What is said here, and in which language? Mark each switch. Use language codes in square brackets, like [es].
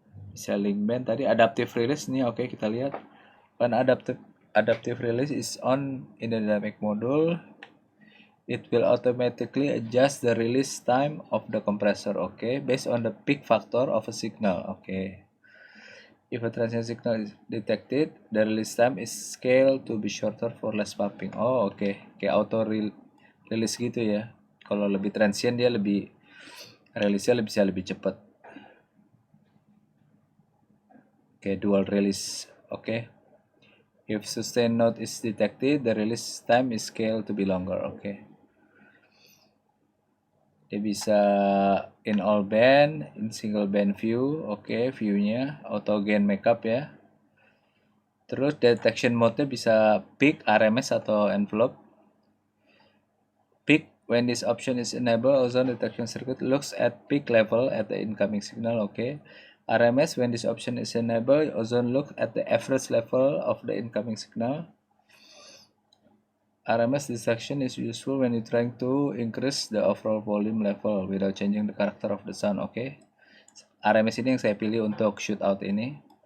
[id] Bisa link band tadi, adaptive release nih. Oke, kita lihat. [en] When adaptive release is on in the dynamic module, it will automatically adjust the release time of the compressor. Based on the peak factor of a signal. If a transient signal is detected, the release time is scaled to be shorter for less popping. [id] Kayak auto release gitu ya. Kalau lebih transient dia lebih rilisnya bisa lebih cepat. [en] Dual release. If sustained note is detected, the release time is scaled to be longer. [id] Dia bisa [en] in all band, in single band view. [id] View-nya auto gain makeup ya. Terus detection mode-nya bisa peak, RMS atau envelope. [en] Peak, when this option is enabled, ozone detection circuit looks at peak level at the incoming signal. RMS, when this option is enabled, ozone look at the average level of the incoming signal. RMS detection is useful when you're trying to increase the overall volume level without changing the character of the sound. [id] RMS ini yang saya pilih untuk shootout ini.